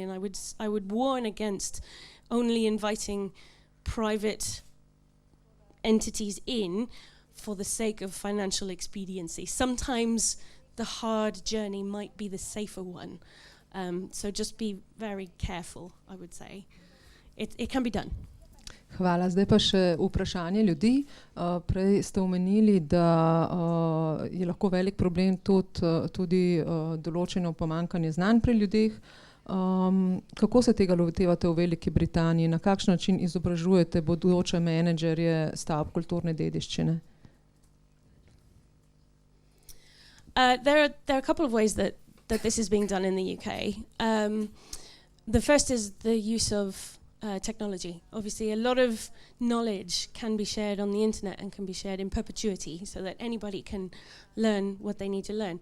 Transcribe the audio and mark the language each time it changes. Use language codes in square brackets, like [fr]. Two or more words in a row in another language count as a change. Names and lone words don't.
[en] And I would warn against only inviting private entities in for the sake of financial expediency. Sometimes the hard journey might be the safer one. So just be very careful, I would say. It can be done. [sl] Hvala. Zdaj pa še vprašanje ljudi. Prej ste omenili, da je lahko velik problem tudi določeno pomanjkanje znanj pri ljudeh. Kako se tega lotevate v Veliki Britaniji? Na kakšen način izobražujete bodoče menedžerje stavb kulturne dediščine? [en] There are a couple of ways that this is being done in the UK. The first is the use of technology. Obviously, a lot of knowledge can be shared on the internet and can be shared in perpetuity, so that anybody can learn what they need to learn.